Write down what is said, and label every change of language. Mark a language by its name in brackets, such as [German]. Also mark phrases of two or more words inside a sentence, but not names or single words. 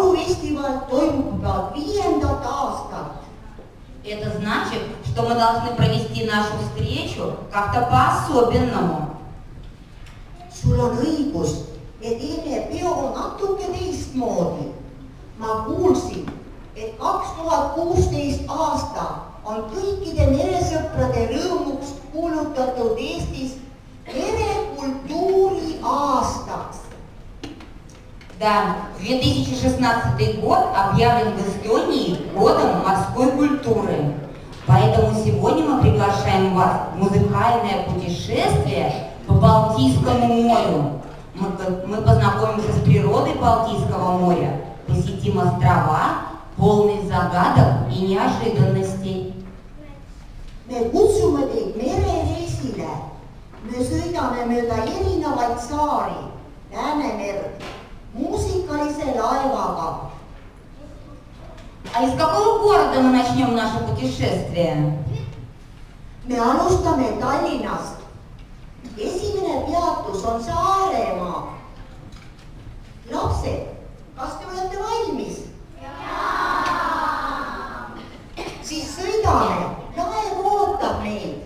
[Estonian] festival toimub juba 5. aastat. [Russian] Это значит, что мы должны провести нашу встречу как-то по-особенному. [Estonian] sul on õigus, me teeme peo natuke teistmoodi. ma kuulsin, et 2016 aasta on kõikide meresõprade rõõmuks kuulutatud Eestis merekultuuri aastaks. [Russian] Да, 2016 год объявлен в Эстонии годом морской культуры. Поэтому сегодня мы приглашаем вас в музыкальное путешествие по Балтийскому морю. Мы познакомимся с природой Балтийского моря, посетим острова, полные загадок и неожиданностей. [Estonian] me kutsume teid merereisile. me sõidame mööda erinevaid saari, Läänemerd, muusikalise laevaga. [Russian] А из какого города мы начнем наше путешествие? [Estonian] me alustame Tallinnast. esimene peatus on Saaremaa. lapsed, kas te olete valmis? siis sõidame, laev ootab meid.